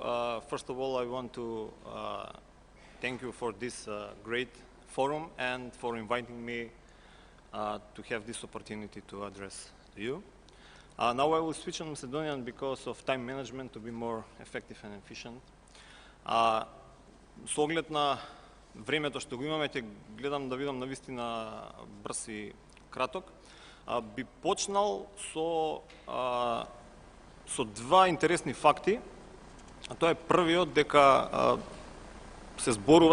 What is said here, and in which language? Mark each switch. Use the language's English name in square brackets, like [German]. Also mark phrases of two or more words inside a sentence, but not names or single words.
[English] First of all, I want to thank you for this great forum and for inviting me to have this opportunity to address you. Now I will switch on Macedonian because of time management to be more effective and efficient. [Macedonian] С оглед на времето што го имаме, ќе гледам да видам навистина брз и краток. Би почнал со два интересни факти, а тоа е првиот дека се зборува